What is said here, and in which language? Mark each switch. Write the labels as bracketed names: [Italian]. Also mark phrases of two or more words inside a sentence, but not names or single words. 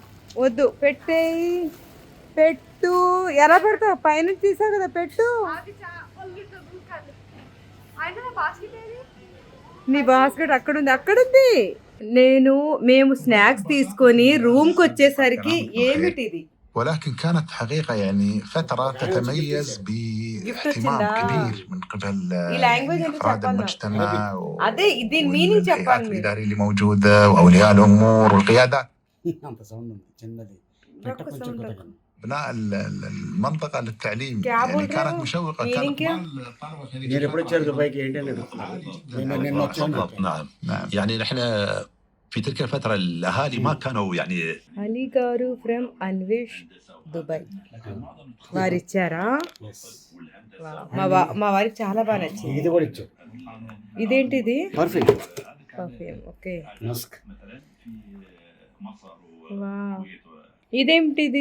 [Telugu] వద్దు, పెట్టు. ఎలా పెడతావు? పైనుంచి తీసావు కదా, పెట్టు. నీ బాస్కెట్ అక్కడుంది. మేము స్నాక్స్ తీసుకొని రూమ్ కి వచ్చేసరికి ఏమిటిది? [Arabic] ولكن كانت حقيقة يعني فترة تتميز باهتمام كبير من قبل أفراد المجتمع والهيئات الإدارية اللي موجودة وأولياء الأمور والقيادات. بناء المنطقة للتعليم يعني كانت مشوقة. كانت نعم يعني نحن في تلك الفترة الأهالي ما كانوا يعني. [Telugu] అలీ గారు ఫ్రమ్ అన్వేష్ దుబాయ్ వారిచ్చారా? మా వారికి చాలా బాగా నచ్చింది. ఇది కూడా ఇచ్చు. ఇదేంటిది? పర్ఫెక్ట్ [English] Perfume. Okay. [Telugu] మస్క్. వావ్. ఇదేంటిది?